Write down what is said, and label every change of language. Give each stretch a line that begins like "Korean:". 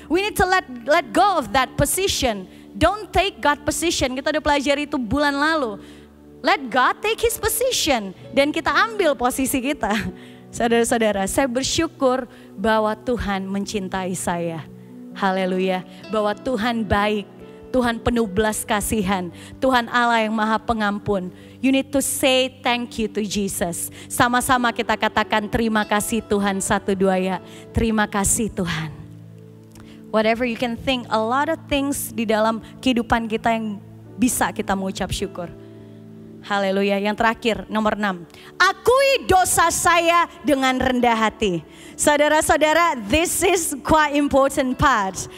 English: We need to let go of that position. Don't take God position.
Indonesian: Kita udah pelajari itu bulan lalu.
English: Let God take His position.
Indonesian: Dan kita ambil posisi kita. Saudara-saudara, saya bersyukur bahwa Tuhan mencintai saya. Haleluya. Bahwa Tuhan baik. Tuhan penuh belas kasihan. Tuhan Allah yang maha pengampun.
English: You need to say thank you to Jesus.
Indonesian: Sama-sama kita katakan terima kasih Tuhan, 1, 2 ya. Terima kasih Tuhan.
English: Whatever you can think, a lot of things
Indonesian: di dalam kehidupan kita yang bisa kita mengucap syukur. Haleluya. Yang terakhir, nomor 6. Akui dosa saya dengan rendah hati. Saudara-saudara,
English: this is quite important part.